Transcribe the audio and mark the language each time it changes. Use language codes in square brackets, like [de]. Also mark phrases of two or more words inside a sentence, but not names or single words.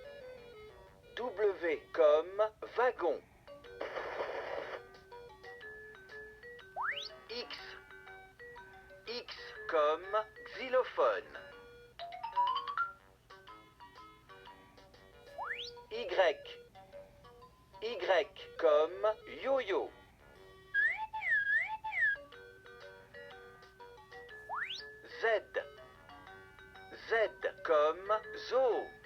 [fr] W comme wagon. X. X comme xylophone. Y. Y comme yo-yo. Z. Z comme zoo.